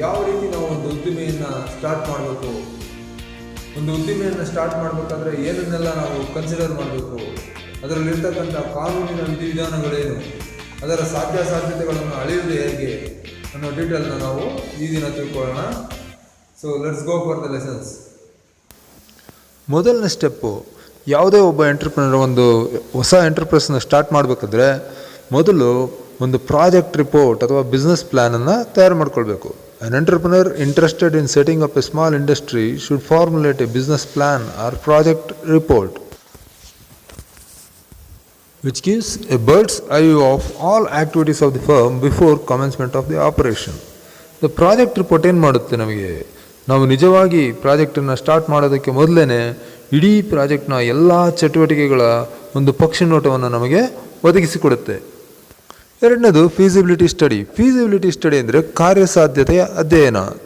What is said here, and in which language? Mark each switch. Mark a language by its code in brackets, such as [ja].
[kn] ಯಾವ ರೀತಿ ನಾವು ಒಂದು ಉದ್ದಿಮೆಯನ್ನು ಸ್ಟಾರ್ಟ್ ಮಾಡಬೇಕು, ಒಂದು ಉದ್ದಿಮೆಯನ್ನು ಸ್ಟಾರ್ಟ್ ಮಾಡಬೇಕಾದ್ರೆ ಏನನ್ನೆಲ್ಲ ನಾವು ಕನ್ಸಿಡರ್ ಮಾಡಬೇಕು, ಅದರಲ್ಲಿರ್ತಕ್ಕಂಥ ಕಾನೂನಿನ ವಿಧಿವಿಧಾನಗಳೇನು, ಅದರ ಸಾಧ್ಯತೆಗಳನ್ನು ಅಳೆಯುವುದು ಹೇಗೆ ಅನ್ನೋ ಡೀಟೇಲ್ನ ನಾವು ಈ ದಿನ ತಿಳ್ಕೊಳ್ಳೋಣ. [en] So let's go for the lessons. [kn] ಮೊದಲನೇ ಸ್ಟೆಪ್ಪು, ಯಾವುದೇ ಒಬ್ಬ ಎಂಟರ್ಪ್ರಿನರ್ ಒಂದು ಹೊಸ ಎಂಟರ್ಪ್ರೈಸ್ನ ಸ್ಟಾರ್ಟ್ ಮಾಡಬೇಕಾದ್ರೆ ಮೊದಲು ಒಂದು ಪ್ರಾಜೆಕ್ಟ್ ರಿಪೋರ್ಟ್ ಅಥವಾ ಬಿಸ್ನೆಸ್ ಪ್ಲ್ಯಾನನ್ನು ತಯಾರು ಮಾಡ್ಕೊಳ್ಬೇಕು. [en] An entrepreneur interested in setting up a small industry should formulate a business plan or project report, which gives a bird's eye view of all activities of the firm before commencement of the operation. [kn] The project report ಏನು ಮಾಡುತ್ತೆ, ನಮಗೆ ನಾವು ನಿಜವಾಗಿ ಪ್ರಾಜೆಕ್ಟನ್ನು start ಮಾಡೋದಕ್ಕೆ ಮೊದಲೇ ಇಡೀ ಪ್ರಾಜೆಕ್ಟ್ನ ಎಲ್ಲ ಚಟುವಟಿಕೆಗಳ ಒಂದು ಪಕ್ಷಿ ನೋಟವನ್ನು ನಮಗೆ ಒದಗಿಸಿಕೊಡುತ್ತೆ. ಎರಡನೇದು ಫೀಸಿಬಿಲಿಟಿ ಸ್ಟಡಿ. ಫೀಸಿಬಿಲಿಟಿ ಸ್ಟಡಿ ಅಂದರೆ ಕಾರ್ಯಸಾಧ್ಯತೆಯ ಅಧ್ಯಯನ.